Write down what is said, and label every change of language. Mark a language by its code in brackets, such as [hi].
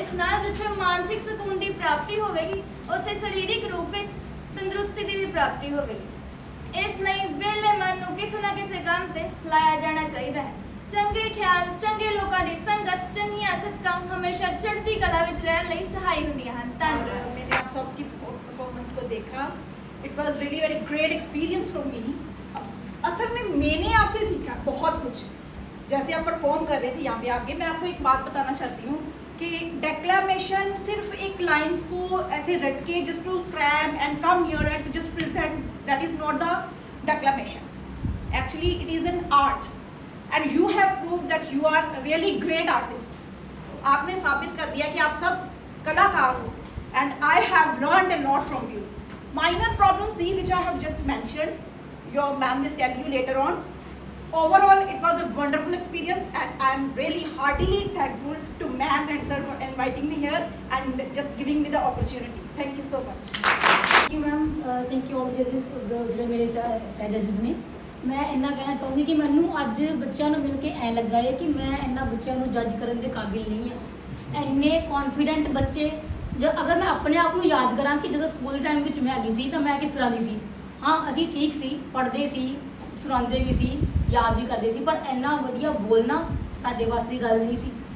[pa] ਇਸ ਨਾਲ ਜਿੱਥੇ ਮਾਨਸਿਕ ਸਕੂਨ ਦੀ ਪ੍ਰਾਪਤੀ ਹੋਵੇਗੀ, ਉੱਥੇ ਸਰੀਰਕ ਰੂਪ ਵਿੱਚ ਤੰਦਰੁਸਤੀ ਦੀ ਵੀ ਪ੍ਰਾਪਤੀ ਹੋਵੇਗੀ। ਇਸ ਲਈ ਵਿਹਲੇ ਮਨ ਨੂੰ ਕਿਸੇ ਨਾ ਕਿਸੇ ਕੰਮ ਤੇ ਲਾਇਆ ਜਾਣਾ ਚਾਹੀਦਾ ਹੈ। ਚੰਗੇ ਖਿਆਲ, ਚੰਗੇ ਲੋਕਾਂ ਦੀ ਸੰਗਤ, ਚੰਗੀਆਂ ਆਦਤਾਂ ਹਮੇਸ਼ਾ ਚੜ੍ਹਦੀ ਕਲਾ ਵਿੱਚ ਰਹਿਣ ਲਈ ਸਹਾਈ ਹੁੰਦੀਆਂ ਹਨ। ਧੰਨਵਾਦ। [hi] मैंने आप सबकी परफॉर्मेंस को देखा। [en] It was really very great experience for me. [hi] असल में मैंने आपसे सीखा बहुत कुछ। जैसे आप परफॉर्म कर रहे थे यहाँ पे आके, मैं आपको एक बात बताना चाहती हूँ कि डेक्लामेशन सिर्फ एक लाइंस को ऐसे रट के [en] Just to cram and come here and just present, that is not the declamation. Actually it is an art and you have proved that you are really great artists. [hi] आपने साबित कर दिया कि आप सब कलाकार हो [en] and I have learned a lot from you. Minor problems see which I have just mentioned, your ma'am will tell you later on. Overall, it was a wonderful experience and I am really heartily thankful to ma'am and sir for inviting me here and just giving me the opportunity. Thank you so much. Thank you ma'am, thank you all the judges, [pa] ਜਿਹੜੇ ਮੇਰੇ ਸਹਿ ਜੱਜਸ ਨੇ। ਮੈਂ ਇੰਨਾ ਕਹਿਣਾ ਚਾਹੂੰਗੀ ਕਿ ਮੈਨੂੰ ਅੱਜ ਬੱਚਿਆਂ ਨੂੰ ਮਿਲ ਕੇ ਐਂ ਲੱਗਾ ਹੈ ਕਿ ਮੈਂ ਇਹਨਾਂ ਬੱਚਿਆਂ ਨੂੰ ਜੱਜ ਕਰਨ ਦੇ ਕਾਬਿਲ ਨਹੀਂ ਹਾਂ। ਇੰਨੇ ਕੌਨਫੀਡੈਂਟ ਬੱਚੇ। ਅਗਰ ਮੈਂ ਆਪਣੇ ਆਪ ਨੂੰ ਯਾਦ ਕਰਾਂ ਕਿ ਜਦੋਂ ਸਕੂਲ ਟਾਈਮ ਵਿੱਚ ਮੈਂ ਹੈਗੀ ਸੀ ਤਾਂ ਮੈਂ ਕਿਸ ਤਰ੍ਹਾਂ ਦੀ ਸੀ। ਹਾਂ, ਅਸੀਂ ਠੀਕ ਸੀ, ਪੜ੍ਹਦੇ ਸੀ, ਸੁਣਾਉਂਦੇ ਵੀ ਸੀ, ਯਾਦ ਵੀ ਕਰਦੇ ਸੀ, ਪਰ ਇੰਨਾ ਵਧੀਆ ਬੋਲਣਾ ਸਾਡੇ ਵਾਸਤੇ ਦੀ ਗੱਲ ਨਹੀਂ ਸੀ।